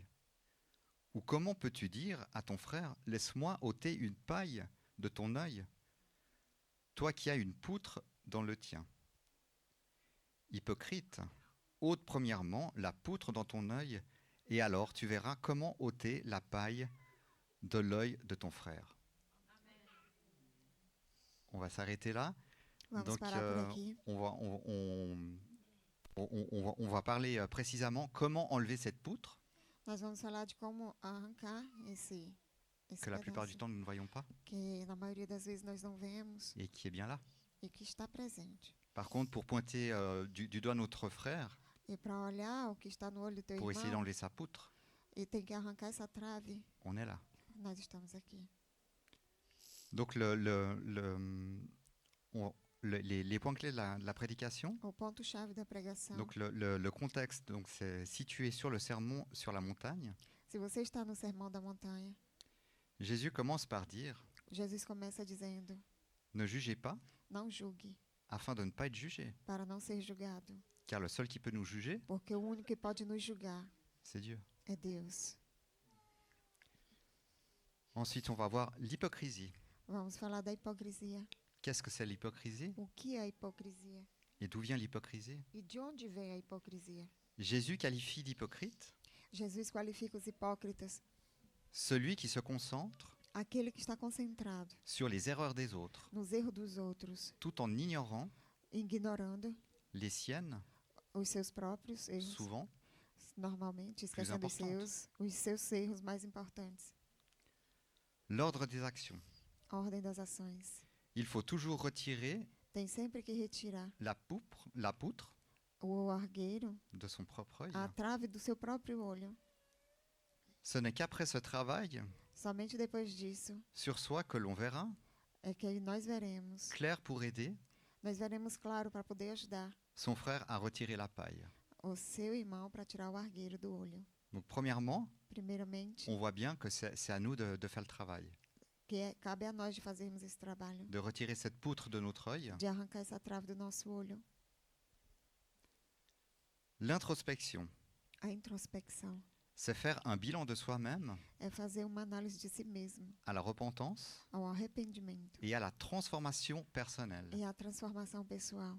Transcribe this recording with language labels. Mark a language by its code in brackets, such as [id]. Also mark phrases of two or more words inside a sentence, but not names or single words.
[fr] Ou comment peux-tu dire à ton frère, laisse-moi ôter une paille de ton œil, toi qui as une poutre dans le tien? Hypocrite, ôte premièrement la poutre dans ton œil, et alors tu verras comment ôter la paille de l'œil de ton frère. On va s'arrêter là. [pt] Vamos [fr] Donc, [pt] parar por aqui. [fr] on va parler précisément comment enlever cette poutre, [pt] Nós vamos falar de como arrancar esse [fr] que la plupart [pt] pedaço, [fr] du temps nous ne voyons pas, [pt] que na maioria das vezes nós não vemos [fr] et qui est bien là. [pt] e que está presente. [fr] Par contre, pour pointer du doigt notre frère, [pt] E para olhar o que está no olho do teu [fr] pour essayer [pt] irmão [fr] d'enlever sa poutre, [pt] e tem que arrancar essa trave, [fr] on est là. [pt] nós estamos aqui. [fr] Donc les points clés de la prédication. [pt] O ponto-chave da pregação. [fr] Donc le contexte, donc c'est situé sur le sermon sur la montagne. [pt] Se você está no Sermão da Montanha, [fr] Jésus commence par dire, [pt] Jesus começa dizendo: [fr] ne jugez pas, [pt] não julgue, [fr] afin de ne pas être jugé. [pt] para não ser julgado. [fr] Car le seul qui peut nous juger, [pt] Porque o único que pode nos julgar [fr] c'est Dieu. [pt] é Deus. [fr] Ensuite, on va voir l'hypocrisie. [pt] Vamos falar da hipocrisia. [fr] Qu'est-ce que c'est l'hypocrisie? [pt] O que é a hipocrisia? [fr] Et d'où vient l'hypocrisie? [pt] E de onde vem a hipocrisia? [fr] Jésus qualifie d'hypocrite [pt] Jesus qualifica os hipócritas, [fr] celui qui se concentre [pt] aquele que está concentrado [fr] sur les erreurs des autres, [pt] nos erros dos outros, [fr] tout en ignorant [pt] ignorando [fr] les siennes, [pt] os seus próprios erros, [fr] souvent, [pt] normalmente, esquecendo [fr] importantes. [pt] os seus erros mais importantes. [fr] L'ordre des actions. [pt] A ordem das ações. [fr] Il faut toujours retirer [pt] Tem sempre que retirar [fr] la poutre [pt] o argueiro, [fr] de son propre œil. [pt] a trave do seu próprio olho. [fr] Ce n'est qu'après ce travail [pt] Somente depois disso [fr] sur soi que l'on verra [pt] é que nós veremos. [fr] clair pour aider [pt] Nós veremos claro para poder ajudar [fr] son frère à retirer la paille. [pt] o seu irmão para tirar o argueiro do olho. [fr] Donc premièrement, [pt] Primeiramente, [fr] on voit bien que c'est à nous de faire le travail, [pt] cabe a nós de fazermos esse trabalho, [fr] de retirer cette poutre de notre œil. [pt] de arrancar essa trave do nosso olho. [fr] L'introspection, [pt] A introspecção [fr] c'est faire un bilan de soi-même [pt] é fazer uma análise de si mesmo, [fr] à la repentance [pt] ao arrependimento [fr] et à la transformation personnelle, [pt] e à transformação pessoal,